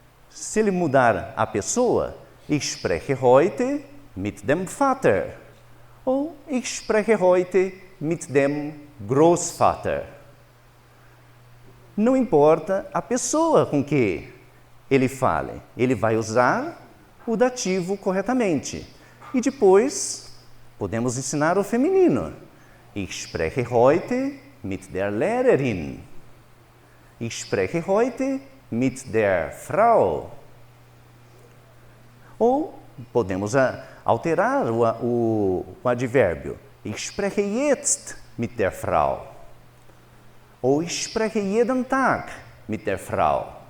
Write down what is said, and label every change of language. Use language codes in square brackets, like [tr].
[pt] Se ele mudar a pessoa, [de] Ich spreche heute mit dem Vater. Ou Ich spreche heute mit dem Großvater. [pt] Não importa a pessoa com que ele fale, ele vai usar o dativo corretamente. E depois, podemos ensinar o feminino. [de] Ich spreche heute mit der Lehrerin. Ich spreche heute mit der Frau. [pt] Ou podemos alterar o advérbio. [de] Ich spreche jetzt mit der Frau. [pt] Ou [de] ich spreche jeden Tag mit der Frau.